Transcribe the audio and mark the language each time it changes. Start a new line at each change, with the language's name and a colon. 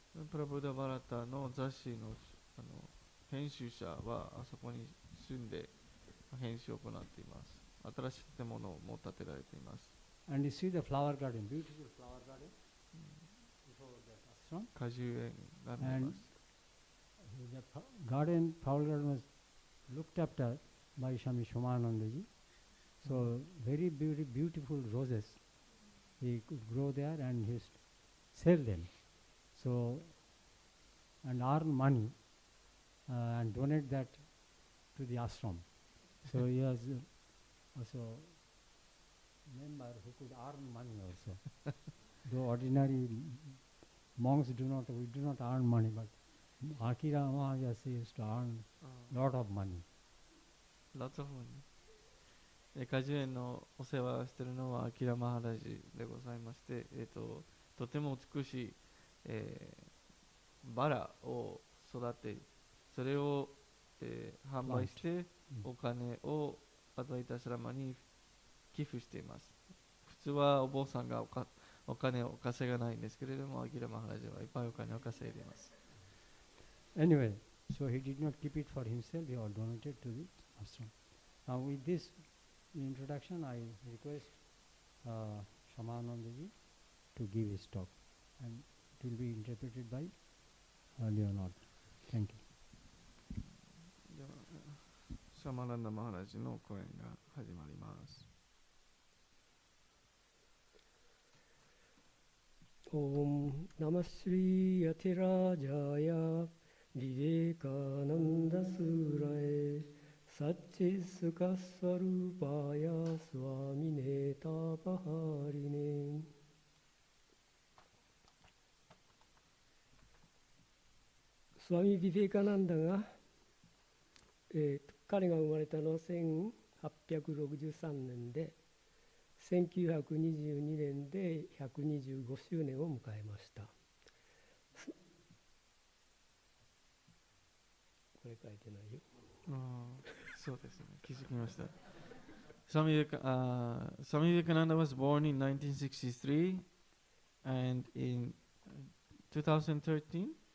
Japanese: プラブダバラタの雑誌の編集者はあそこに住んで編集を行っています。新しい建物も建てられています。
English: and you see the flower garden, beautiful flower garden before that ashram.
Japanese: 果樹園が見えます。
English: The garden, flower garden was looked after by Swami Shomanandaji. So very beautiful roses he could grow there and he sell them. So and earn money and donate that to the ashram. So he was also member who could earn money also. Though ordinary monks we do not earn money, but Akira Maharaj used to earn lot of money. Lots of money.
Japanese: 果樹園のお世話をしているのはアキラマハラジでございまして、とても美しい、バラを育て、それを、販売してお金をアドワイタシャラマに寄付しています。普通はお坊さんがお金を稼がないんですけれども、アキラマハラジはいっぱいお金を稼いでいます。
English: Anyway, so he did not keep it for himself, he all donated to the ashram. Now with this introduction, I request Shamanandaji to give his talk, and it will be interpreted by Leonard. Thank you.
Japanese: ではシャマナンダマハラジの講演が始まります。
Sanskrit: Om Namah Shri Yatirajaya Vivekananda Suraye Satchi Sukha Swarupaya Swami Netapaharine。
Japanese: スワミ・ビベカナンダが、彼が生まれたのは1863年で、1922年で125周年を迎えました。これ書いてないよ。そうですね、気づきました。
English: Swami Vivekananda was born in 1963 and in 2013